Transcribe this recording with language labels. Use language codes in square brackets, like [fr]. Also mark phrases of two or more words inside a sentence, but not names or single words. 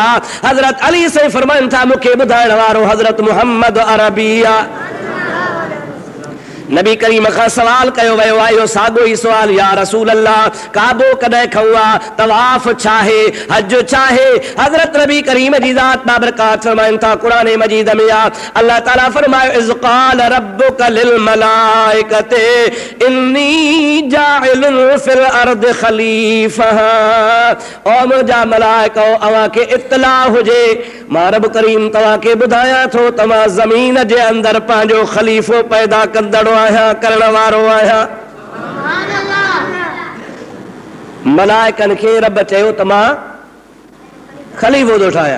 [sd] हज़रत अली सही फरमाइन था मुखे बुधाइण वारो हज़रत मुहम्मद अरबी आ। नबी करीम खां सवाल कयो वियो आहे इहो साॻियो ई सुवाल [ar] يا رسول الله [sd] काबो कॾहिं खऊं आहे तवाफ़ छा आहे हज छा आहे। हज़रत नबी करीम जी ज़ात बाबरकात फरमाइनि था क़ुरान मजीद में आहे अल्लाह ताला फरमायो [ar] إذ قال ربك للملائكة إني جاعل في الأرض خليفة. [sd] ओ मुंहिंजा मलाइका अव्हां खे इत्तला हुजे मां रब करीम तव्हां खे ॿुधायां थो तव्हां ज़मीन जे अंदरि पंहिंजो ख़लीफ़ो पैदा कंदड़ो आहियां करण वारो आहियां। मलाइकनि खे रब चयो त मां ख़लीफ़ो थो ठाहियां।